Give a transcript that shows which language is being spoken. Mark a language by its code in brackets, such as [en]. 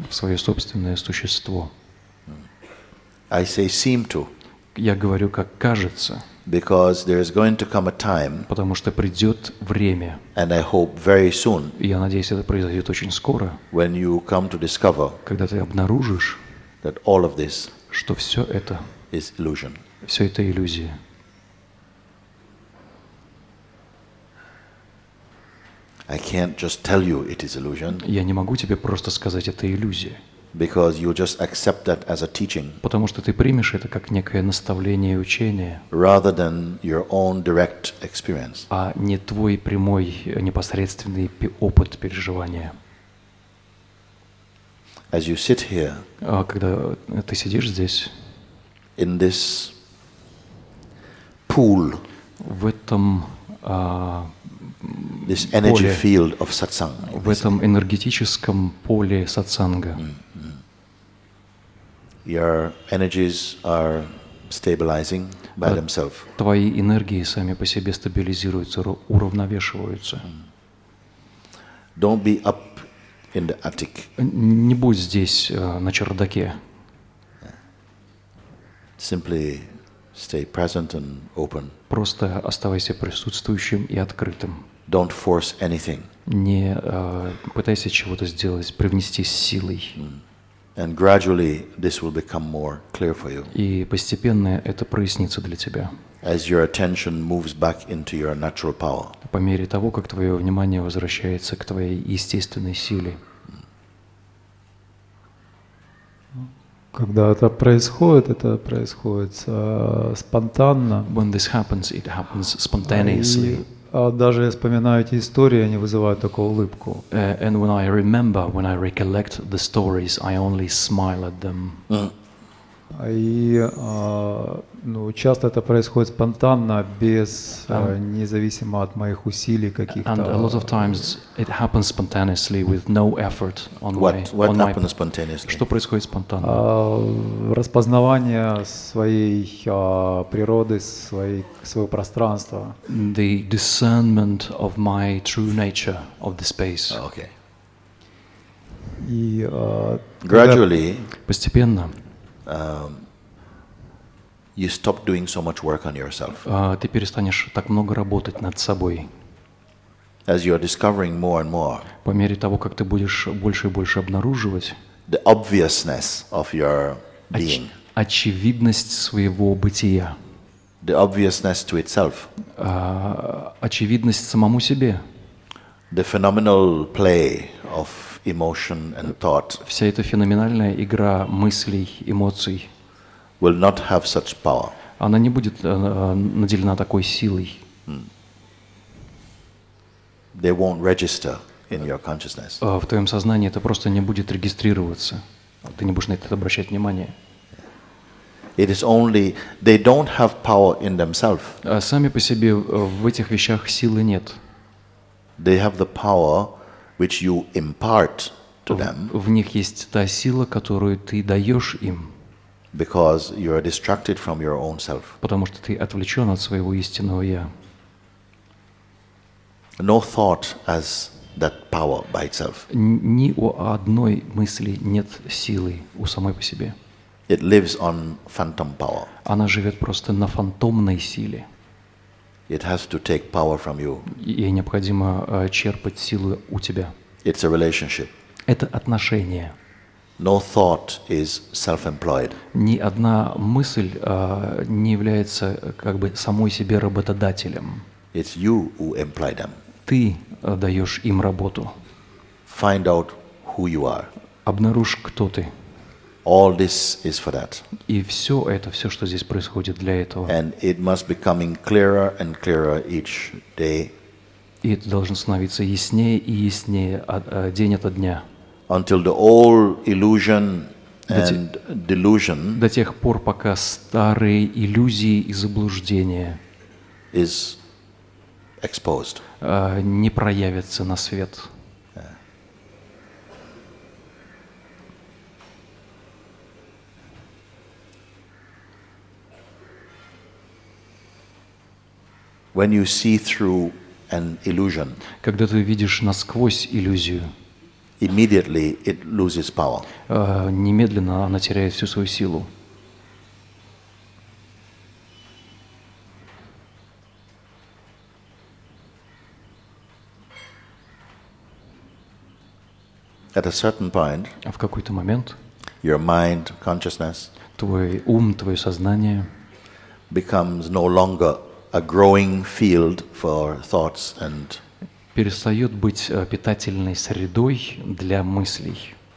[ru] в свое собственное существо. [en] I say seem to, [ru] Я говорю, как кажется, [en] because there is going to come a time, [ru] потому что придет время, [en] and I hope very soon, [ru] и я надеюсь, это произойдет очень скоро, [en] when you come to discover [ru] когда ты обнаружишь, [en] that all of this [ru] что все это [en] is illusion. [ru] Все это иллюзия. [en] I can't just tell you it is illusion, [ru] Я не могу тебе просто сказать, это иллюзия, [en] because you just accept that as a teaching, [ru] потому что ты примешь это как некое наставление и учение, [en] rather than your own direct experience. [ru] а не твой прямой непосредственный опыт переживания. [en] As you sit here, [ru] Когда ты сидишь здесь, [en] in this pool, [ru] в этом [en] this energy [ru] поле, [en] field of satsang, [ru] в этом энергетическом поле сатсанга, [en] your energies are stabilizing by themselves. [ru] твои энергии сами по себе стабилизируются, уравновешиваются. [en] Don't be up in the attic. [ru] Не будь здесь на чердаке. [en] Simply stay present and open. [ru] Просто оставайся присутствующим и открытым. [en] Don't force anything. [ru] Не пытайся чего-то сделать, привнести с силой. [en] And gradually this will become more clear for you. [ru] И постепенно это прояснится для тебя. [en] As your attention moves back into your natural power. [ru] По мере того, как твое внимание возвращается к твоей естественной силе. Когда это происходит спонтанно. [en] When this happens, it happens spontaneously. [ru] Даже я вспоминаю эти истории, они вызывают только улыбку. [en] And when I recollect the stories, I only smile at them. [ru] И часто это происходит спонтанно, независимо от моих усилий каких-то. [en] And a lot of times it happens spontaneously with no effort on What my happens spontaneously? [ru] Что происходит спонтанно? Распознавание своей природы, своего пространства. [en] The discernment of my true nature of the space. Okay. [ru] И [en] Gradually, [ru] постепенно [en] you stop doing so much work on yourself. [ru] Ты перестанешь так много работать над собой. [en] As you are discovering more and more, [ru] По мере того, как ты будешь больше и больше обнаруживать [en] the obviousness of your being, [ru] очевидность своего бытия, [en] the obviousness to itself, [ru] очевидность самому себе, [en] the phenomenal play of emotion and thought [ru] вся эта феноменальная игра мыслей, эмоций, [en] will not have such power. [ru] она не будет наделена такой силой. [en] They won't register in your consciousness. [ru] В твоем сознании это просто не будет регистрироваться. Ты не будешь на это обращать внимание. [en] It is only, they don't have power in themselves. [ru] Сами по себе в этих вещах силы нет. [en] They have the power which you impart to them [ru] В них есть та сила, которую ты даешь им, [en] because you are distracted from your own self. [ru] потому что ты отвлечен от своего истинного «я». [en] No thought has that power by itself. [ru] Ни у одной мысли нет силы у самой по себе. [en] It lives on phantom power. [ru] Она живет просто на фантомной силе. [en] It has to take power from you. [ru] Ей необходимо черпать силу у тебя. [en] It's a relationship. [ru] Это отношение. [en] No thought is self-employed. [ru] Ни одна мысль не является как бы самой себе работодателем. [en] It's you who employ them. [ru] Ты даешь им работу. [en] Find out who you are. [ru] Обнаружь, кто ты. [en] All this is for that. [ru] И все это, все, что здесь происходит для этого. [en] And it must becoming clearer and clearer each day [ru] И это должно становиться яснее и яснее день ото дня. [en] until the old illusion and delusion [ru] До тех пор, пока старые иллюзии и заблуждения [en] is exposed. [ru] не проявятся на свет. [en] When you see through an illusion, [ru] Когда ты видишь насквозь иллюзию, [en] immediately it loses power. [ru] немедленно она теряет всю свою силу. [en] At a certain point, [ru] А в какой-то момент [en] your mind, consciousness [ru] твой ум, твое сознание [en] becomes no longer a growing field for thoughts and [ru] перестает быть питательной средой для мыслей,